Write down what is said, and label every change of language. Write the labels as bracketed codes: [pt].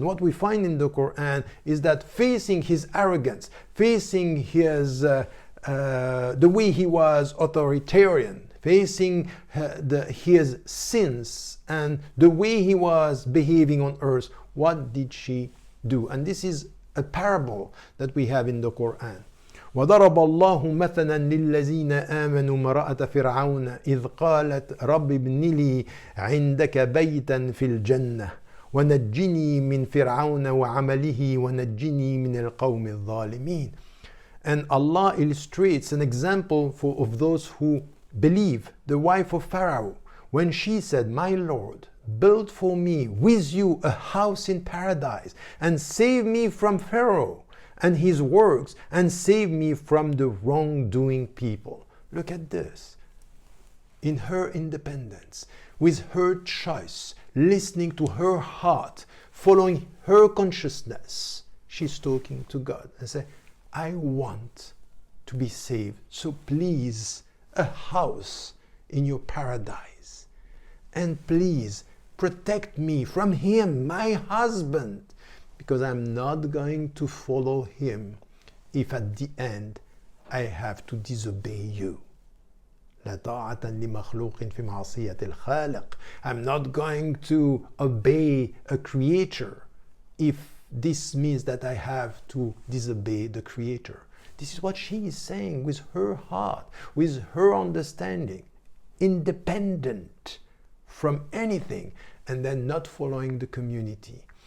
[en] And what we find in the Quran is that facing his arrogance, facing his the way he was authoritarian, facing his sins and the way he was behaving on earth, what did she do? And this is a parable that we have in the Quran. [ar] وضرب الله مثلا للذين آمنوا امرأة فرعون إذ قالت رب ابن لي عندك بيتا في الجنة ونجني من فرعون وعمله ونجني من القوم الظالمين. [en] And Allah illustrates an example of those who believe. The wife of Pharaoh, when she said, "My Lord, build for me with you a house in paradise and save me from Pharaoh and his works and save me from the wrongdoing people." Look at this. In her independence, with her choice, listening to her heart, following her consciousness, she's talking to God and say, "I want to be saved, so please, a house in your paradise. And please protect me from him, my husband, because I'm not going to follow him if at the end I have to disobey you." [ar] لا طاعة لمخلوق في معصية الخالق. [en] I'm not going to obey a creator if this means that I have to disobey the creator. This is what she is saying with her heart, with her understanding, independent from anything, and then not following the community.